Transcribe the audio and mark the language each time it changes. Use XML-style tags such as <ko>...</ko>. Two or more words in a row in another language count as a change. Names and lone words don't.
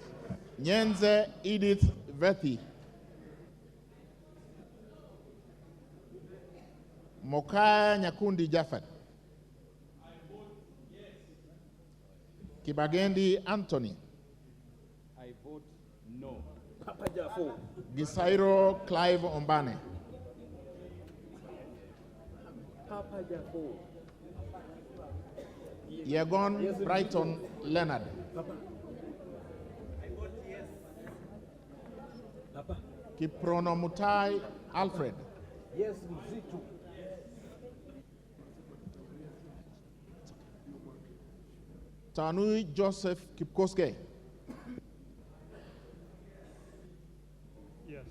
<en>Nyenze Edith Vethi. Mokaya Nyakundi Jafet. Kibagendi Anthony. I vote no. Papa Jafo. Gisairo Clive Ombane. Papa Jafo. Yegon Brighton Leonard. Papa. I vote yes. Papa. Kiprono Mutai Alfred. Yes, Mzitu. Tanui Joseph Kipkoske. Yes.</en>